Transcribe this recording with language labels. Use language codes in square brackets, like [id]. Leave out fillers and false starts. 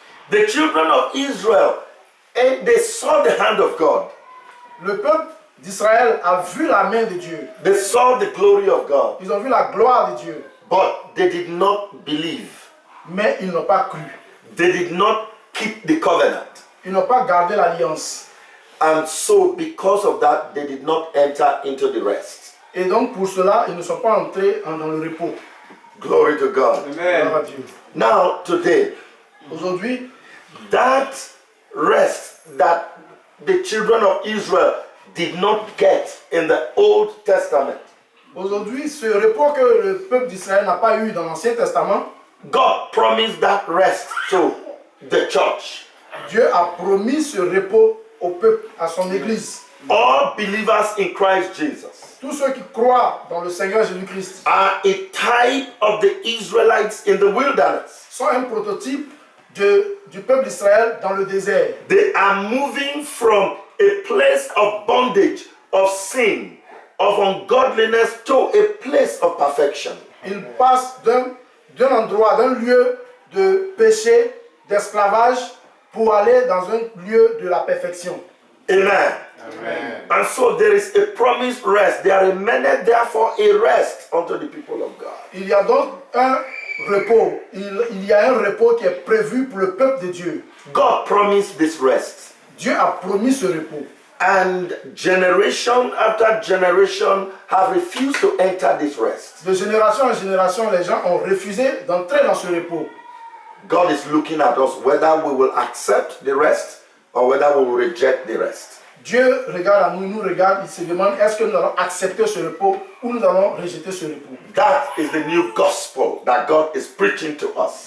[en] The children of Israel, and they saw the hand of God. [fr] Le peuple d'Israël a vu la main de Dieu. [en] They saw the glory of God. [fr] Ils ont vu la gloire de Dieu. [en] But they did not believe. [fr] Mais ils n'ont pas cru. [en] They did not keep the covenant. [fr] Ils n'ont pas gardé l'alliance. [en] And so because of that, they did not enter into the rest. [fr] Et donc pour cela, ils ne sont pas entrés dans le repos. [en] Glory to God. [fr] Gloire à Dieu. [en] Now, today, [fr] Aujourd'hui, [en] that rest that the children of Israel did not get in the Old Testament, [fr] aujourd'hui, ce repos que le peuple d'Israël n'a pas eu dans l'Ancien Testament, [en] God promised that rest to the church. [fr] Dieu a promis ce repos au peuple, à son Église. [en] All believers in Christ Jesus [fr] Tous ceux qui croient dans le Seigneur Jésus-Christ [en] are a type of the Israelites in the wilderness. [fr] sont un prototype du peuple d'Israël dans le désert. [en] They are moving from a place of bondage, of sin, of ungodliness to a place of perfection. [fr] Ils passent d'un endroit, d'un lieu de péché, d'esclavage, pour aller dans un lieu de la perfection. [en] Amen. Amen. And so there is a promised rest. There remained therefore a rest unto the people of God. [fr] Il y a donc un repos. Il y a un repos qui est prévu pour le peuple de Dieu. [en] God promised this rest. [fr] Dieu a promis ce repos. [en] And generation after generation have refused to enter this rest. [fr] De génération en génération, les gens ont refusé d'entrer dans ce repos. [en] God is looking at us whether we will accept the rest or whether we will reject the rest. [fr] Dieu regarde à nous, il nous regarde, il se demande est-ce que nous allons accepter ce repos ou nous allons rejeter ce repos. [en] That is the new gospel that God is preaching to us.